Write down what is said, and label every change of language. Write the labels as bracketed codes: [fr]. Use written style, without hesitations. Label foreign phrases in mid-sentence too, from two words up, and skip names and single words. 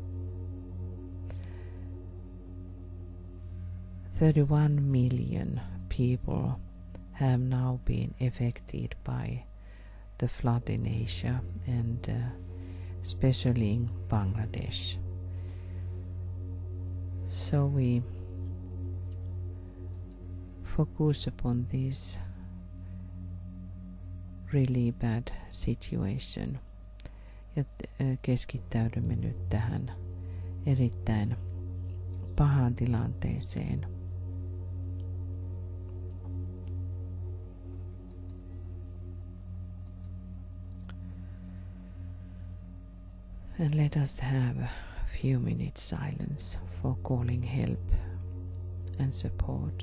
[en] 31 million people have now been affected by the flood in Asia and especially in Bangladesh. So we focus upon this really bad situation [fi] ja keskittäydymme nyt tähän erittäin pahaan tilanteeseen. [en] And let us have a few minutes silence for calling help and support.